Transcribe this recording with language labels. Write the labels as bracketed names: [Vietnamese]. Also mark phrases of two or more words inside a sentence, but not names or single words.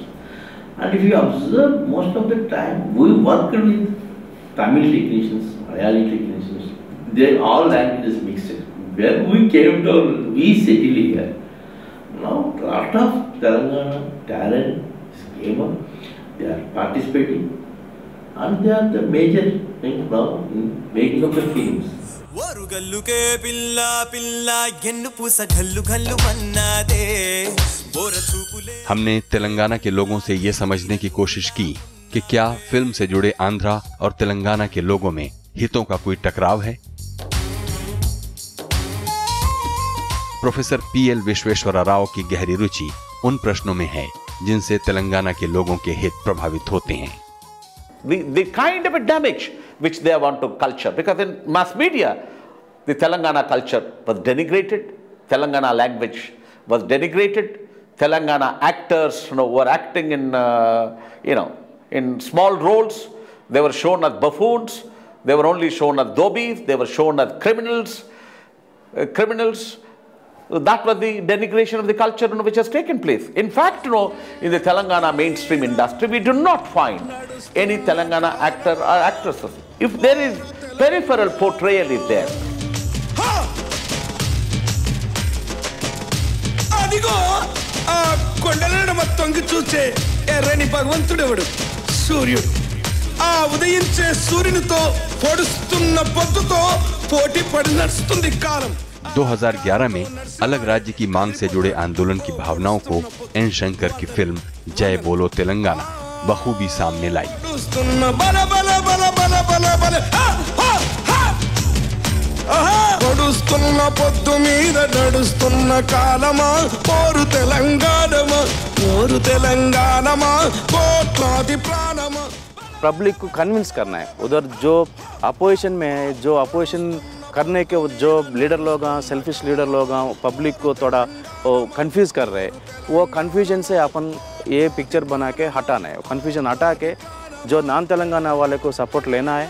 [English] And if you observe, most of the time we work with Tamil technicians, Malayali technicians, they all languages mixed. When we came down, we settled here. Now, a lot of Telangana talent came up, they are participating, and they are the major thing now in making of the films. [Hindi] हमने तेलंगाना के लोगों से ये समझने की कोशिश की कि क्या फिल्म से जुड़े आंध्रा और तेलंगाना के लोगों में हितों का कोई टकराव है। प्रोफेसर पीएल विश्वेश्वर राव की गहरी रुचि उन प्रश्नों में है जिनसे तेलंगाना के लोगों के हित प्रभावित होते हैं। [English] The kind of a damage which they want to culture, because in mass media, the Telangana culture was denigrated, Telangana language was denigrated, Telangana actors, were acting in, in small roles. They were shown as buffoons. They were only shown as dhobis. They were shown as criminals. That was the denigration of the culture which has taken place. In fact, in the Telangana mainstream industry, we do not find any Telangana actor or actresses. If there is peripheral portrayal is there. [Telugu] అదిగో ఆ కొండలను మొత్తంకి చూచే ఎర్రని భగవంతుడెవడు సూర్యుడు ఆ ఉదయించే సూర్యునితో పొడుస్తున్న పొద్దుతో పోటీ పడి నడుస్తుంది కాలం। [Hindi] 2011 में अलग राज्य की मांग से जुड़े आंदोलन की भावनाओं को एन शंकर की फिल्म जय बोलो तेलंगाना बखूबी सामने लाई। [Telugu] పొడుస్తున్న పొద్దు మీద నడుస్తున్న కాలమా పోరు తెలంగాణమా పోరు తెలంగాణమా కోట్లాది ప్రాణమా। [Hindi] पब्लिक को कन्विंस करना है। उधर जो अपोजिशन में है, जो अपोजिशन करने के जो लीडर लोग हैं, [English] selfish leader [Hindi] लोग हैं, पब्लिक को थोड़ा कंफ्यूज कर रहे हैं। वो कन्फ्यूजन से अपन ये पिक्चर बना के हटाना है। कन्फ्यूजन हटा के जो नॉन तेलंगाना वाले को सपोर्ट लेना है।